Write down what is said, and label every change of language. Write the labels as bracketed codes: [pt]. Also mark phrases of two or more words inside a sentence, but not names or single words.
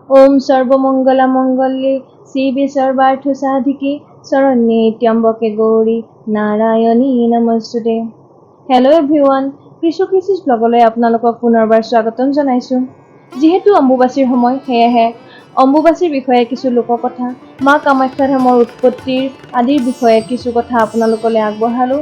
[sa] ওম সর্বমঙ্গলা মঙ্গলে শিবে সর্বার্থ সাধিকে শরণ্যে ত্র্যম্বকে গৌৰী নাৰায়ণী নমস্তুতে। [en] hello everyone, [as] কৃষু কৃষিজ ব্লগলৈ আপোনালোকক পুনৰবাৰ স্বাগতম জনাইছোঁ। যিহেতু অম্বুবাচীৰ সময়, সেয়েহে অম্বুবাচীৰ বিষয়ে কিছু লোককথা, মা কামাখ্যা ধামৰ উৎপত্তিৰ আদিৰ বিষয়ে কিছু কথা আপোনালোকলৈ আগবঢ়ালোঁ।